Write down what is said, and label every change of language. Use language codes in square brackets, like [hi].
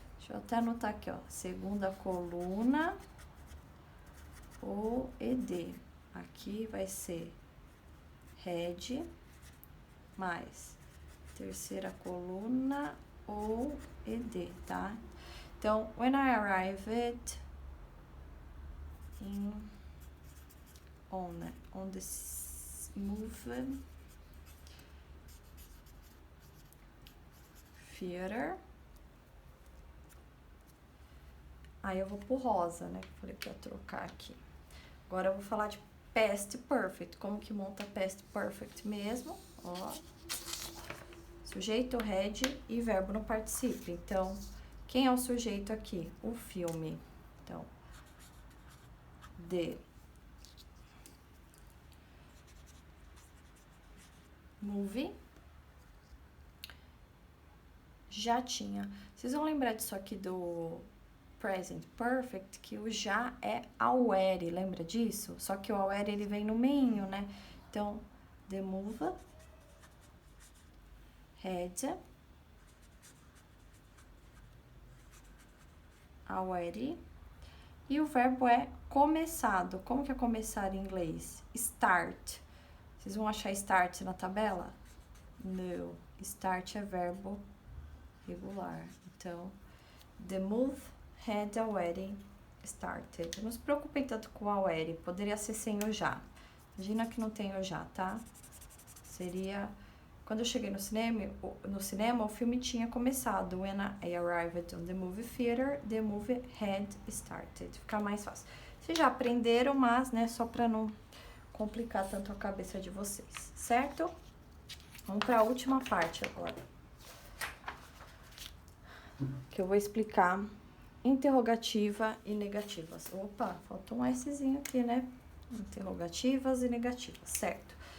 [pt] Deixa eu até anotar aqui, ó. Segunda coluna, o ed. Aqui vai ser had, mais terceira coluna, o ed, tá? [en] Então, when I arrived on the movie theater. [pt] Aí eu vou pro rosa, né? Falei pra trocar aqui. Agora eu vou falar de past perfect. Como que monta past perfect mesmo? Ó. Sujeito, had e verbo no particípio. Então, quem é o sujeito aqui? O filme. Então, [en] the movie. [pt] Já tinha. Vocês vão lembrar disso aqui do present perfect, que o já é aware, lembra disso? Só que o aware, ele vem no meinho, né? [en] Então, the movie had aware. [pt] E o verbo é começado. Como que é começar em inglês? Start. Vocês vão achar start na tabela? Não. Start é verbo regular. [en] Então, the move had already started. [pt] Não se preocupem tanto com already. Poderia ser sem o já. Imagina que não tem o já, tá? Seria... Quando eu cheguei no cinema, o filme tinha começado. [en] When I arrived on the movie theater, the movie had started. [pt] Fica mais fácil. Vocês já aprenderam, mas, né, só pra não complicar tanto a cabeça de vocês, certo? Vamos pra última parte agora. Que eu vou explicar interrogativa e negativas. Opa, faltou um Szinho aqui, né? Interrogativas e negativas, certo?